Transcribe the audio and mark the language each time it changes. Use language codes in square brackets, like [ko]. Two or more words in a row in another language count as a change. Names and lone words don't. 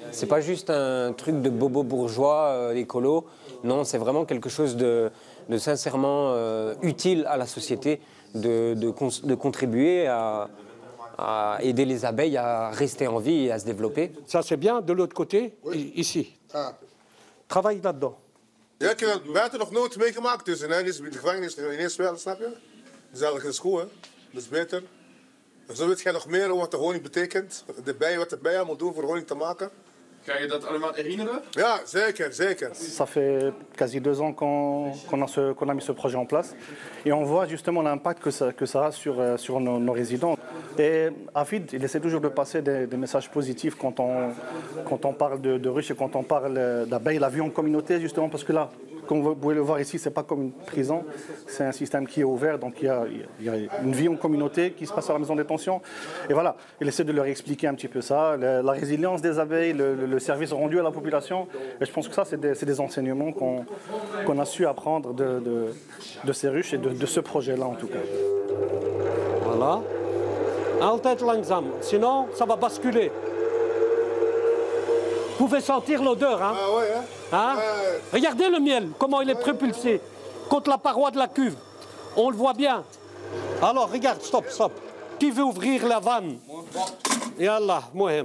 [fr] C'est pas juste un truc de bobo bourgeois, écolo. Non, c'est vraiment quelque chose de sincèrement utile à la société, de contribuer à aider les abeilles à rester en vie et à se développer. Ça, c'est bien. De l'autre côté, ici. Travaille là-dedans. [nl] Ja, ik heb buiten nog nooit meegemaakt, dus in de gevangenis ineens wel, snap je? Dus eigenlijk is het goed, hè? Dat is beter. Zo weet jij nog meer wat de honing betekent, wat de bij moet doen voor honing te maken. Ga je dat allemaal herinneren? Ja, zeker, zeker. [fr] Ça fait quasi 2 ans qu'on a mis ce projet en place et on voit justement l'impact que ça a sur nos résidents. Et Hafid, il essaie toujours de passer des messages positifs quand on parle de ruches et quand on parle d'abeilles, la vie en communauté justement, parce que là, comme vous pouvez le voir ici, c'est pas comme une prison, c'est un système qui est ouvert, donc il y a une vie en communauté qui se passe à la maison de détention. Et voilà, il essaie de leur expliquer un petit peu ça, la résilience des abeilles, le service rendu à la population. Et je pense que ça, c'est des enseignements qu'on a su apprendre de ces ruches et de ce projet-là en tout cas. Voilà. [nl] Altijd langzaam, [fr] sinon ça va basculer. Vous pouvez sentir l'odeur, hein? Ah ouais, hein? Regardez le miel, comment il est propulsé contre la paroi de la cuve. On le voit bien. Alors, regarde, stop. Qui veut ouvrir la vanne? Yallah, Mohem.